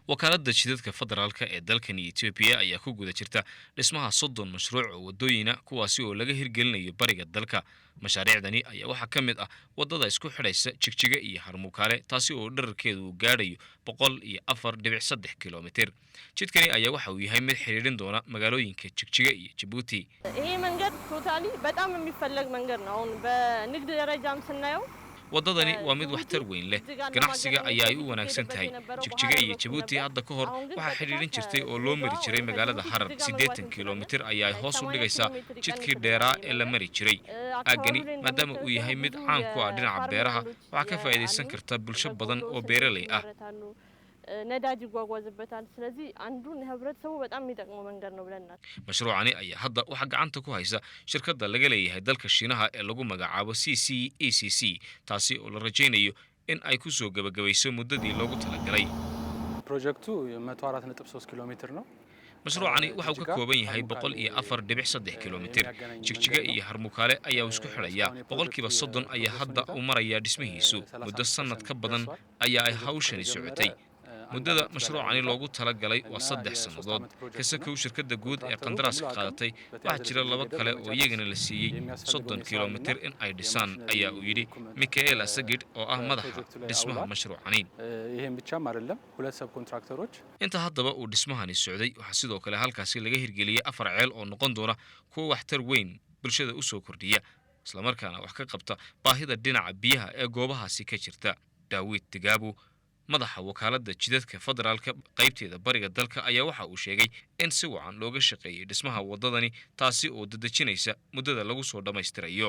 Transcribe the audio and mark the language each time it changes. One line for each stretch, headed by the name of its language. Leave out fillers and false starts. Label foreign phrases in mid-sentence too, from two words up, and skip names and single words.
Somali: wakaaladda jidadka federaalka ee dalkani Ethiopia ayaa ku guda jirta dhismaha 30 mashruuc oo wadooyina kuwaasi oo laga hirgelinayo bariga dalka. mashaariicdani ayaa waxaa ka mid ah wadada isku xidhaysa Jigjiga iyo Harmukaale taasi oo dhererkeedu gaadhayo 104.3 kilomitir. jidkani ayaa waxa uu yahay mid xiriirin doona magaalooyinka Jigjiga iyo Djibouti.
Amharic: ይሄ መንገድ ቶታሊ በጣም የሚፈለግ መንገድ ነው። አሁን በንግድ ደረጃም ስናየው
Somali: wadadani waa mid waxtar weyn leh ganacsiga ayaa ay u wanaagsan tahay. Jigjiga iyo Djibouti hadda ka hor waxa xiriirin jirtay oo loo mari jiray magaalada Harar 80 kilomitir ayaa ay hoos u dhigaysaa jidkii dheeraa ee la mari jiray. aagani maadaama uu yahay mid caan ku ah dhinaca beeraha waxa ka faa'iideysan karta bulsho badan oo beeraley ah.
Amharic: ነዳጅ ይጓጓዝበታል። ስለዚህ አንዱን ህብረተሰቡ በጣም የሚጠቅመው መንገድ ነው ብለናል።
Somali: mashruucani ayaa hadda waxa gacanta ku haysa shirkadda laga leeyahay dalka Shiinaha ee lagu magacaabo CCECC taasi oo la rajaynayo in ay ku soo gabagabayso muddadii loogu talagalay.
Amharic: ፕሮጀክቱ 104.3 ኪሎሜትር ነው።
Somali: mashruucani waxa uu ka kooban yahay 104.3 kilomitir. Jigjiga iyo Harmukaale ayaa isku xidhaya 30% ayaa hadda u maraya dhismihiisu. muddo sanad ka badan ayaa ay hawshani socotay. muddada mashruucani loogu talagalay waa 3 sanadood. kasakow shirkadda guud ee qandaraaska qaadatay waxa jira laba kale oo iyagana la siiyey 30 kilomitir in ay dhisaan ayaa uu yidhi Michael Asagid oo ah madaxa dhismaha mashruucani.
Amharic: ይሄን ብቻም አይደለም ሁለት
English: sub contractors
Somali: inta haddaba uu dhismahani socday waxa sidoo kale halkaasi laga hirgeliyay 4 ceel oo noqon doona kuwa waxtar weyn bulshada u soo kordhiya isla markaana wax ka qabta baahida dhinaca biyaha ee goobahaasi ka jirta. Daawid Tigabu madaxa wakaaladda jidadka federaalka qaybteeda bariga dalka ayaa waxa uu sheegay in si wacan looga shaqeeyay dhismaha wadadani taasi oo dadajinaysa muddada lagu soo dhamaystirayo.